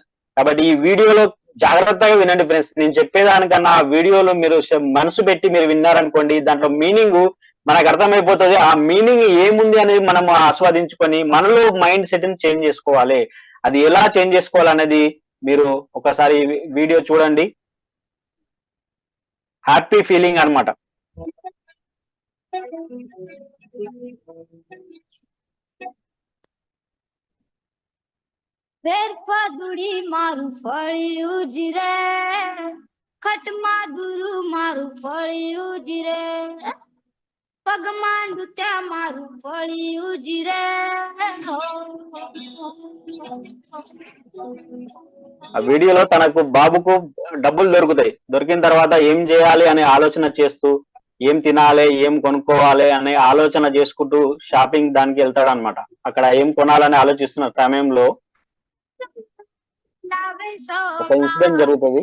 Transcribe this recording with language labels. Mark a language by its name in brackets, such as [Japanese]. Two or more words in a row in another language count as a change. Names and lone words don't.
[Telugu] కాబట్టి ఈ వీడియోలో జాగ్రత్తగా వినండి ఫ్రెండ్స్. నేను చెప్పేదానికన్నా ఆ వీడియోలో మీరు మనసు పెట్టి మీరు విన్నారనుకోండి, దాంట్లో మీనింగ్ మనకు అర్థమైపోతుంది. ఆ మీనింగ్ ఏముంది అనేది మనం ఆస్వాదించుకొని మనలో [English] mind set [Telugu] ని చేంజ్ చేసుకోవాలి. అది ఎలా చేంజ్ చేసుకోవాలనేది మీరు ఒకసారి వీడియో చూడండి. [English] happy feeling అన్నమాట. [Gujarati] ફેરફાદુડી મારું ફળિયું જ રે, ખટમાં દુરુ મારું ફળિયું જ રે, પગમાં નૃત્ય મારું ફળિયું જ રે. [Telugu] ఆ వీడియోలో తనకు బాబుకు డబ్బులు దొరికిన తర్వాత ఏం చేయాలి అనే ఆలోచన చేస్తూ, ఏం తినాలి ఏం కొనుక్కోవాలి అనే ఆలోచన చేసుకుంటూ షాపింగ్ దానికి వెళ్తాడు అనమాట. అక్కడ ఏం కొనాలని ఆలోచిస్తున్న సమయంలో ఒక ఇన్సిడెంట్ జరుగుతుంది.